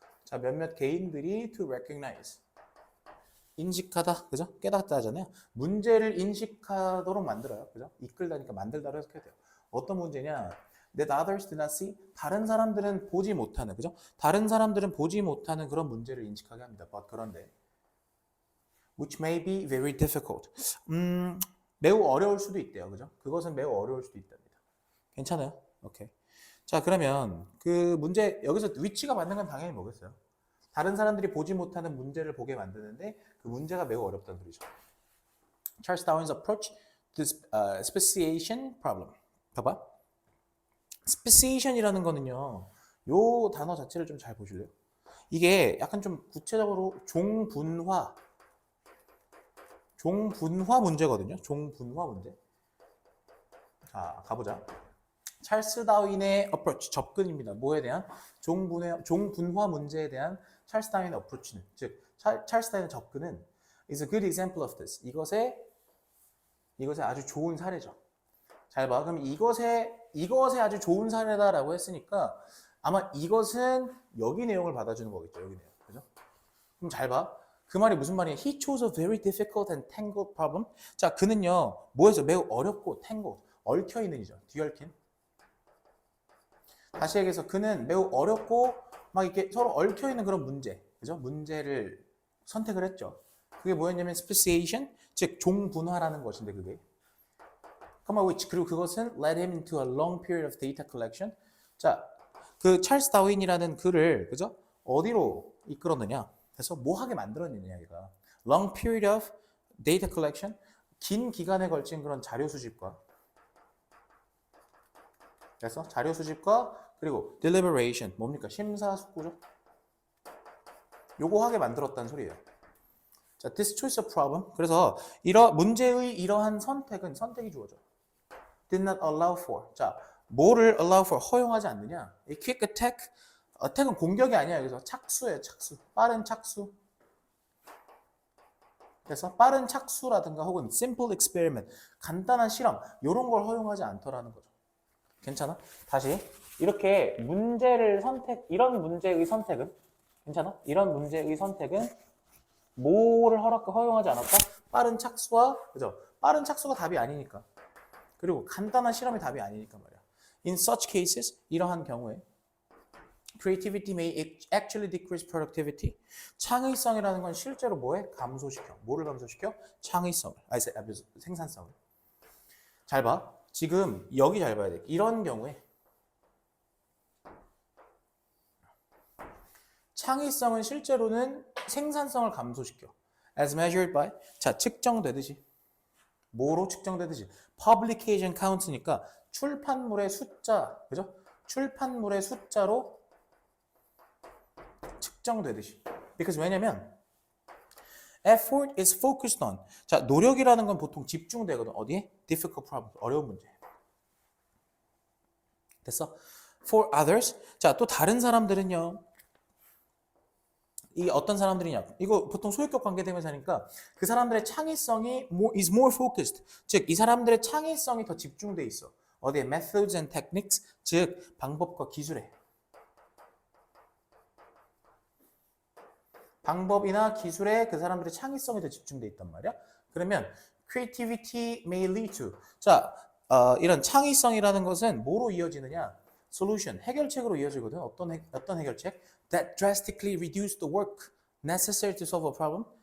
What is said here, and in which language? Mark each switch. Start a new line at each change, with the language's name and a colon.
Korean: 자, 몇몇 개인들이
English: to recognize.
Korean: 인식하다, 그죠? 깨닫다 하잖아요. 문제를 인식하도록 만들어요. 그죠? 이끌다니까 만들다로 해석해야 돼요. 어떤 문제냐?
English: That others do not see.
Korean: 다른 사람들은 보지 못하는, 그죠? 다른 사람들은 보지 못하는 그런 문제를 인식하게 합니다.
English: But
Korean: 그런데
English: which may be very difficult.
Korean: 매우 어려울 수도 있대요. 그죠? 그것은 매우 어려울 수도 있답니다. 괜찮아요? 오케이. 자, 그러면 그 문제, 여기서 위치가 맞는 건 당연히 뭐겠어요? 다른 사람들이 보지 못하는 문제를 보게 만드는데 그 문제가 매우 어렵다는 소리죠.
English: Charles Darwin's approach to speciation problem.
Korean: 봐봐. speciation이라는 거는요. 요 단어 자체를 좀 잘 보실래요? 이게 약간 좀 구체적으로 종분화 문제거든요. 종분화 문제. 자, 가보자. 찰스 다윈의
English: approach,
Korean: 접근입니다. 뭐에 대한? 종분화 문제에 대한 찰스 다윈의 approach는, 즉 찰스 다윈의 접근은
English: is a good example of this.
Korean: 이것의 아주 좋은 사례죠. 잘 봐. 그럼 이것의 아주 좋은 사례다라고 했으니까 아마 이것은 여기 내용을 받아주는 거겠죠. 여기 내용. 그죠? 그럼 잘 봐. 그 말이 무슨 말이에요?
English: He chose a very difficult and tangled problem.
Korean: 자, 그는요. 뭐에서 매우 어렵고
English: tangled,
Korean: 얽혀있는 이죠. 뒤얽힌. 다시 얘기해서 그는 매우 어렵고 막 이렇게 서로 얽혀있는 그런 문제, 그죠? 문제를 선택을 했죠. 그게 뭐였냐면 speciation, 즉 종분화라는 것인데 그게. 그리고 그것은
English: led him into a long period of data collection.
Korean: 자, 그 찰스 다윈이라는 그를, 그죠? 어디로 이끌었느냐? 그래서 뭐 하게 만들었느냐, 얘가.
English: long period of data collection,
Korean: 긴 기간에 걸친 그런 자료 수집과, 그래서 자료 수집과 그리고 deliberation, 뭡니까? 심사숙고죠. 요거 하게 만들었다는 소리예요.
English: 자, this choice of problem.
Korean: 그래서 문제의 이러한 선택이 주어져.
English: did not allow for.
Korean: 자, 뭐를
English: allow for?
Korean: 허용하지 않느냐? 이
English: quick attack.
Korean: attack은 공격이 아니야. 여기서 착수예요, 착수. 빠른 착수. 그래서 빠른 착수라든가 혹은
English: simple experiment,
Korean: 간단한 실험, 이런 걸 허용하지 않더라는 거죠. 괜찮아? 다시. 이렇게 이런 문제의 선택은, 괜찮아? 이런 문제의 선택은 뭐를 허용하지 않았다? 빠른 착수와 그죠? 빠른 착수가 답이 아니니까. 그리고 간단한 실험이 답이 아니니까 말이야.
English: In such cases,
Korean: 이러한 경우에
English: creativity may actually decrease productivity.
Korean: 창의성이라는 건 실제로 뭐해? 감소시켜. 뭐를 감소시켜? 창의성을. 생산성을. 잘 봐. 지금 여기 잘 봐야 돼. 이런 경우에 창의성은 실제로는 생산성을 감소시켜.
English: As measured by.
Korean: 자, 측정되듯이. 뭐로 측정되듯이.
English: Publication count
Korean: 니까 출판물의 숫자. 그죠? 출판물의 숫자로 측정되듯이.
English: Because
Korean: 왜냐면
English: effort is focused on.
Korean: 자, 노력이라는 건 보통 집중되거든. 어디에?
English: Difficult problem.
Korean: 어려운 문제. 됐어?
English: For others.
Korean: 자, 또 다른 사람들은요. 이 어떤 사람들이냐? 이거 보통 소유격 관계대명사니까 그 사람들의 창의성이
English: is more focused.
Korean: 즉, 이 사람들의 창의성이 더 집중돼 있어. 어디에?
English: Methods and techniques.
Korean: 즉, 방법과 기술에. 방법이나 기술에 그 사람들의 창의성이 더 집중돼 있단 말이야. 그러면
English: creativity may lead to.
Korean: 자, 이런 창의성이라는 것은 뭐로 이어지느냐?
English: solution,
Korean: 해결책으로 이어지거든. 어떤 해결책?
English: That drastically reduce the work necessary to solve a problem.